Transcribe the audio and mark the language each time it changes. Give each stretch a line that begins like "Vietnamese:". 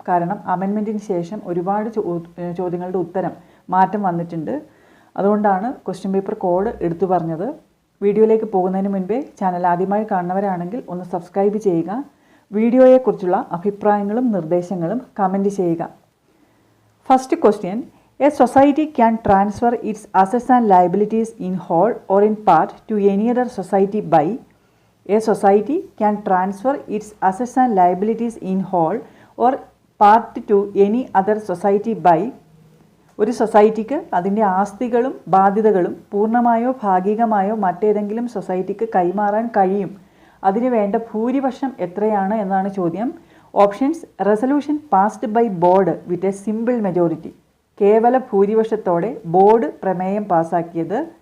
Malayalam: കാരണം അമെൻമെൻറ്റിന് ശേഷം ഒരുപാട് ചോദ്യങ്ങളുടെ ഉത്തരം മാറ്റം വന്നിട്ടുണ്ട്. അതുകൊണ്ടാണ് ക്വസ്റ്റ്യൻ പേപ്പർ കോഡ് എടുത്തു പറഞ്ഞത്. വീഡിയോയിലേക്ക് പോകുന്നതിന് മുൻപേ ചാനൽ ആദ്യമായി കാണുന്നവരാണെങ്കിൽ ഒന്ന് സബ്സ്ക്രൈബ് ചെയ്യുക. വീഡിയോയെക്കുറിച്ചുള്ള അഭിപ്രായങ്ങളും നിർദ്ദേശങ്ങളും കമൻറ്റ് ചെയ്യുക.
English: First question: A society can transfer its assets and liabilities in whole or in part to any other society by. A society can transfer its assets and liabilities in whole or part to any other society by.
Malayalam: ഒരു സൊസൈറ്റിക്ക് അതിൻ്റെ ആസ്തികളും ബാധ്യതകളും പൂർണ്ണമായോ ഭാഗികമായോ മറ്റേതെങ്കിലും സൊസൈറ്റിക്ക് കൈമാറാൻ കഴിയും. അതിന് വേണ്ട ഭൂരിപക്ഷം എത്രയാണ് എന്നാണ് ചോദ്യം. Options:
English: resolution passed by board with a simple majority,
Malayalam: കേവല ഭൂരിപക്ഷത്തോടെ ബോർഡ് പ്രമേയം പാസ്സാക്കിയത്.